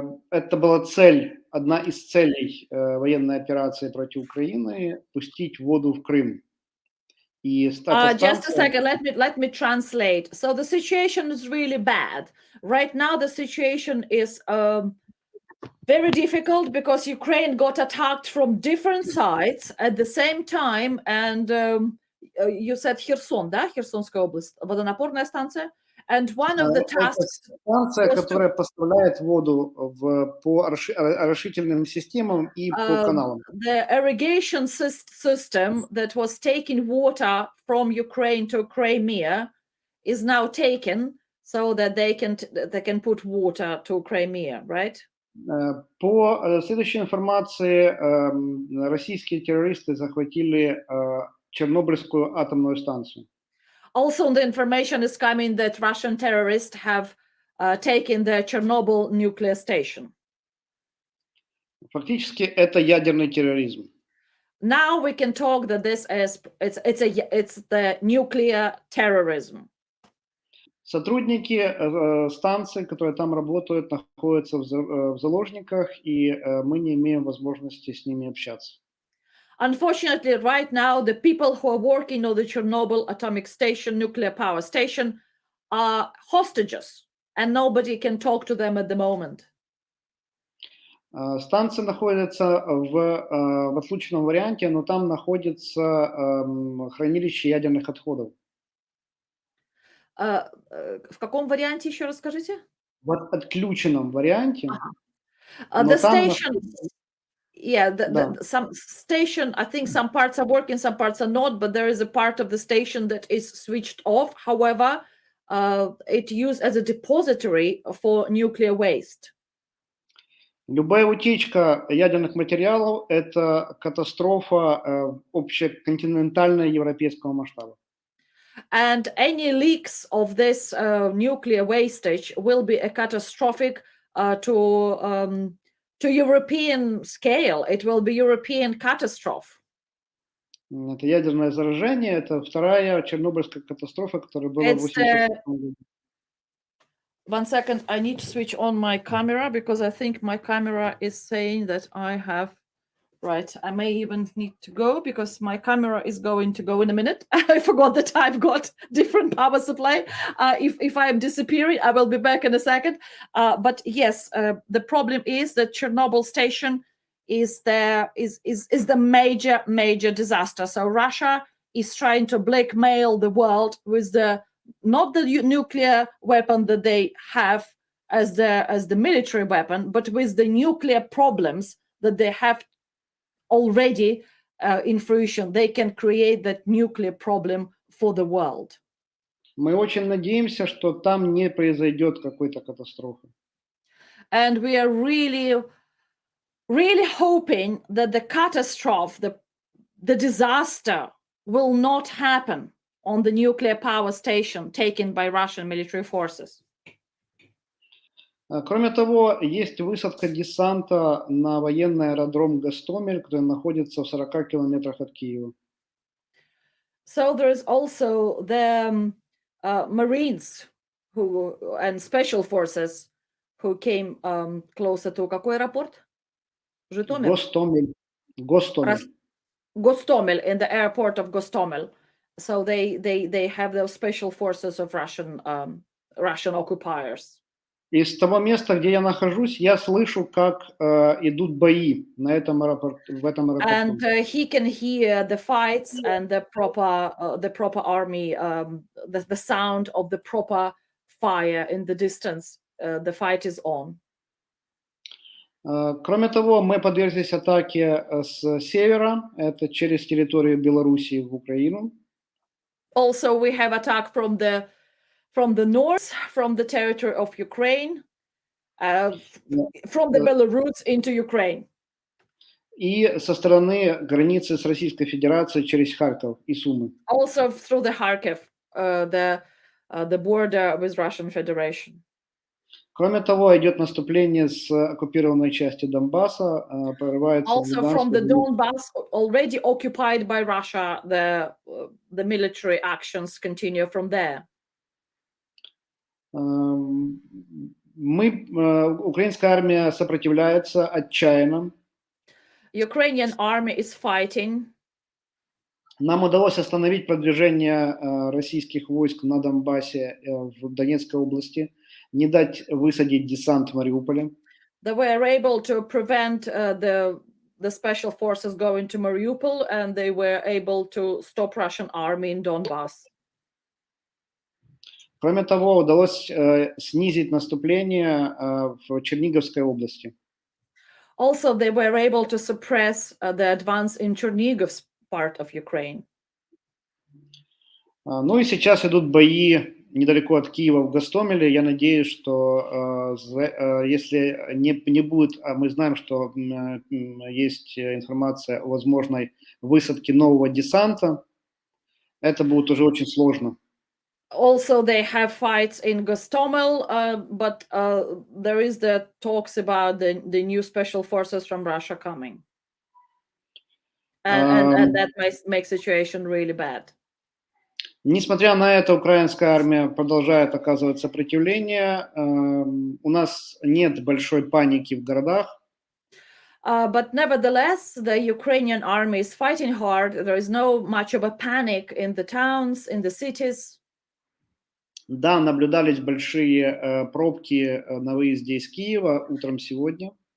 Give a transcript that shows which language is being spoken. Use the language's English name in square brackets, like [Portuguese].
[Russian] Это была одна из целей военной операции против Украины – пустить воду в Крым. [English] Just a second, let me translate. So the situation is really bad. Right now, the situation is very difficult because Ukraine got attacked from different sides at the same time. And you said [Russian] Херсон, да? Херсонская область, водонапорная станция. [English] And one of the tasks... [Russian] Станция, которая поставляет воду по орошительным системам и по каналам. [English] The irrigation system that was taking water from Ukraine to Crimea is now taken so that they can put water to Crimea, right? [Russian] По следующей информации, российские террористы захватили Чернобыльскую атомную станцию. [English] Also, the information is coming that Russian terrorists have taken the Chernobyl nuclear station. [Russian] Фактически это ядерный терроризм. [English] Now we can talk that this is it's the nuclear terrorism. [Russian] Сотрудники станции, которые там работают, находятся в заложниках, и мы не имеем возможности с ними общаться. [English] Unfortunately, right now, the people who are working on the Chernobyl atomic station, nuclear power station, are hostages, and nobody can talk to them at the moment. [Russian] Станция находится в отлученном варианте, но там находится хранилище ядерных отходов. В каком варианте, еще раз скажите? В отключенном варианте. [English] The station... Yeah, some station, I think some parts are working, some parts are not, but there is a part of the station that is switched off. However, it's used as a depository for nuclear waste. [Russian] Любая утечка ядерных материалов – это катастрофа общеконтинентального европейского масштаба. [English] And any leaks of this nuclear wastage will be a catastrophic to European scale. It will be European catastrophe. [Russian] Это ядерное заражение, это вторая Чернобыльская катастрофа, которая была в 1986 году. [English] One second, I need to switch on my camera because I think my camera is saying that I have, right, I may even need to go because my camera is going to go in a minute. I forgot that I've got different power supply. If I am disappearing, I will be back in a second. But yes, the problem is that Chernobyl station is the major disaster. So Russia is trying to blackmail the world with not the nuclear weapon that they have as the military weapon, but with the nuclear problems that they have already in fruition. They can create that nuclear problem for the world. [Russian] Мы очень надеемся, что там не произойдет какой-то катастрофы. [English] And we are really hoping that the catastrophe, the disaster will not happen on the nuclear power station taken by Russian military forces. [Russian] Кроме того, есть высадка десанта на военный аэродром Гостомель, который находится в 40 километрах от Киева. [English] So there is also the Marines and special forces who came closer to [Russian] какой аэропорт? Житомир? Гостомель. Гостомель. [English] Gostomel, in the airport of Gostomel. So they have those special forces of Russian occupiers. [Russian] И с того места, где я нахожусь, я слышу, как идут бои в этом аэропорту. [English] And he can hear the fights and the proper army, the sound of the proper fire in the distance. The fight is on. [Russian] Кроме того, мы подверглись атаке с севера, это через территорию Белоруссии в Украину. [English] Also, we have attack from the north, from the territory of Ukraine, from the Belarus into Ukraine. [Russian] И со стороны границы с Российской Федерацией через Харьков и Сумы. [English] Also through the Kharkiv, the border with Russian Federation. [Russian] Кроме того, идет наступление с оккупированной части Донбасса, прорывается в [English] Also from the [Russian] Луганск. [English] Donbass, already occupied by Russia, the military actions continue from there. [Russian] Украинская армия сопротивляется отчаянно. [English] Ukrainian army is fighting. [Russian] Нам удалось остановить продвижение российских войск на Донбассе в Донецкой области, не дать высадить десант в Мариуполе. [English] They were able to prevent the special forces going to Mariupol, and they were able to stop Russian army in Donbass. [Russian] Кроме того, удалось снизить наступление в Черниговской области. [English] Also, they were able to suppress the advance in Chernigov part of Ukraine. [Russian] Ну и сейчас идут бои недалеко от Киева в Гостомеле. Я надеюсь, что если не будет, а мы знаем, что есть информация о возможной высадке нового десанта, это будет уже очень сложно. [English] Also, they have fights in Gostomel, but there is the talks about the new special forces from Russia coming. And that makes situation really bad. [Russian] Несмотря на это, украинская армия продолжает оказывать сопротивление. У нас нет большой паники в городах. [English] But nevertheless, the Ukrainian army is fighting hard. There is no much of a panic in the towns, in the cities. [Russian] Да, наблюдались большие пробки на выезде из Киева утром сегодня.